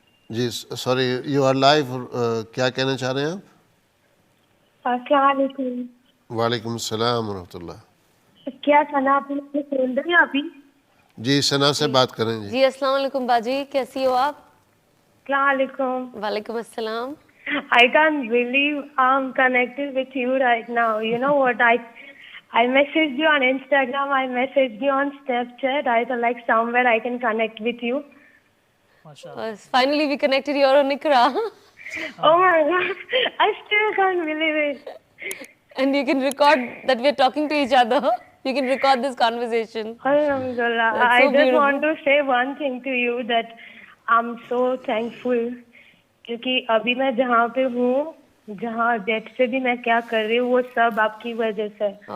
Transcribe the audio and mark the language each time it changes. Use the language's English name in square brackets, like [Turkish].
[Hindi] Ji sorry, [English] You are live. [Hindi] क्या कहना चाह रहे हैं आप? अस्सलाम वालेकुम. वालेकुम सलाम व रहमतुल्लाह. क्या सना आप मुझे सुन रही हैं अभी? जी, सना से बात करें. जी अस्सलाम वालेकुम बाजी, कैसी हो आप? अस्सलाम वालेकुम. वालेकुम अस्सलाम. [English] I can't believe I'm connected with you right now. You know what? I messaged you on Instagram. I messaged you on Snapchat. I thought like somewhere I can connect with you. Finally we connected. You're on Ikra. Oh my God! I still can't believe it. And you can record that we're talking to each other. You can record this conversation. Alhamdulillah. That's so I just beautiful. want to say one thing to you that I'm so thankful. [Hindi] क्योंकि अभी मैं जहाँ पे हूँ, जहाँ date से भी मैं क्या कर रही हूँ, वो सब आपकी वजह से.